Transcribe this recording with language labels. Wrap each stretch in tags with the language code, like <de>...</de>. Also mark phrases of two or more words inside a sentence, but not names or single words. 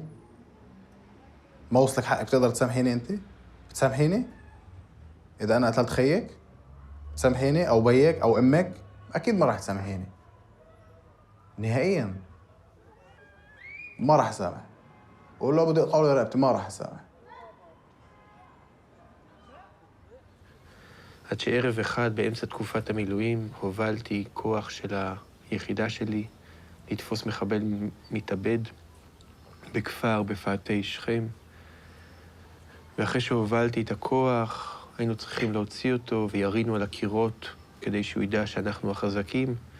<ar>ما وصلك حقك بتقدر تسامحيني أنت؟ بتسامحيني؟ إذا أنا قتلت خيك تسامحيني أو بيك أو أمك؟ أكيد ما راح تسامحيني نهائياً. ما راح أسامح، ولو بدي أقطع له رقبتي ما راح أسامح.</ar> <he>עד שערב אחד באמצע תקופת המילואים הובלתי כוח של היחידה שלי לתפוס מחבל מתאבד בכפר בפאתי שכם. ואחרי שהובלתי את הכוח היינו צריכים להוציא אותו וירינו על הקירות כדי שהוא ידע שאנחנו החזקים.</he>